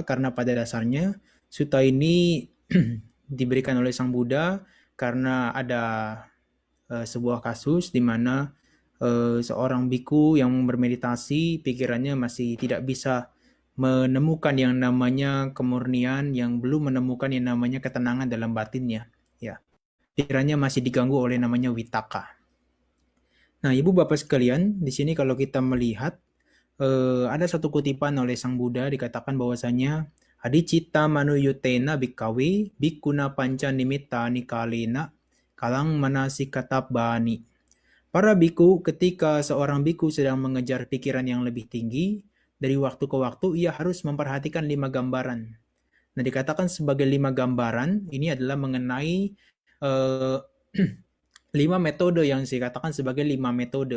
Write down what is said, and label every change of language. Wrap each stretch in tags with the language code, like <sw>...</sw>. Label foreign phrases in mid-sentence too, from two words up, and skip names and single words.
<id>Karena pada dasarnya sutta ini diberikan oleh Sang Buddha karena ada sebuah kasus di mana seorang biku yang bermeditasi pikirannya masih tidak bisa menemukan yang namanya kemurnian, yang belum menemukan yang namanya ketenangan dalam batinnya. Ya, pikirannya masih diganggu oleh namanya witaka. Nah, Ibu Bapak sekalian, di sini kalau kita melihat ada satu kutipan oleh Sang Buddha dikatakan bahwasanya</id> <pi>adicita manuyutena bikawe bikuna panca nimitta nikalena kalang manasi katab bani.</pi> <id>Para biku ketika seorang biku sedang mengejar pikiran yang lebih tinggi, dari waktu ke waktu ia harus memperhatikan 5 gambaran. Nah, dikatakan sebagai 5 gambaran, ini adalah mengenai eh, 5 metode yang dikatakan sebagai 5 metode.</id>